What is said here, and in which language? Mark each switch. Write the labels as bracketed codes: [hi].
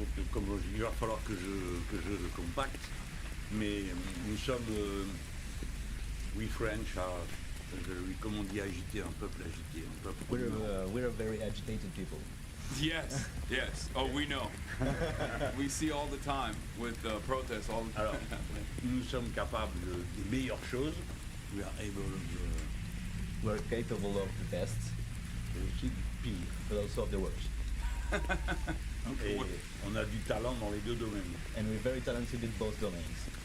[fr] Comme je dis, il va falloir que je le compacte, mais nous sommes, we French are, comme on dit, agité, un peuple agité, un peuple. [en] We're a very agitated people. Yes, yes. Oh, we know. We see all the time with protests all the time [fr] Alors, [en] happening. [fr] nous sommes capables des meilleures choses. [en] We are able We're capable of the best, [fr] aussi du pire. [en] but also of the worst. [fr] Et on a du talent dans les deux domaines. [en] And we're very talented in both domains.